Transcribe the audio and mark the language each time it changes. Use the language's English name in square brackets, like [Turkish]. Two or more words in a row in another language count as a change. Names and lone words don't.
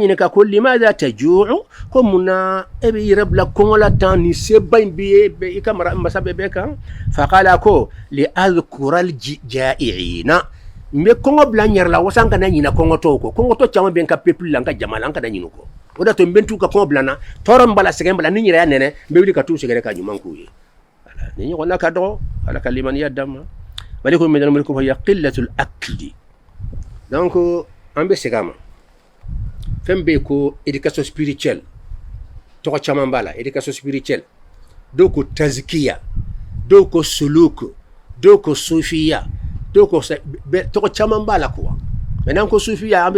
[Bambara] ɲininka ko [Arabic] لماذا تجوع [Bambara] ko munna e bɛ yɛrɛ bila kɔngɔ la tan ni seba in b'i ye i ka masa bɛɛ kan faqala ko [Arabic] لأذكر الجائعين [Bambara] n bɛ kɔngɔ bila n yɛrɛ la wasa n kana ɲina kɔngɔtɔw kɔ kɔngɔtɔ caman bɛ n ka peuple la n ka jama la n kana ɲinɛ o kɔ o de to n bɛ t'u ka kɔngɔ bila n na tɔɔrɔ min b'a la sɛgɛn b'a la ni n yɛrɛ y'a nɛnɛ n bɛ wuli ka t'u sɛgɛrɛ ka ɲuman k'u ye ni ɲɔgɔnna ka dɔgɔ ala ka limaniya d'an ma [Arabic] مالك من الملك فهي قلة الأكل [Bambara] donc an bɛ segin a ma fɛn bɛ yen ko [French] éducation spirituelle [Bambara] tɔgɔ caman b'a la [French] éducation spirituelle [Bambara] dɔw ko tazkiya dɔw ko suluk dɔw ko sufiya dɔw ko tɔgɔ caman b'a la kuwa maintenant ko sufiya an bɛ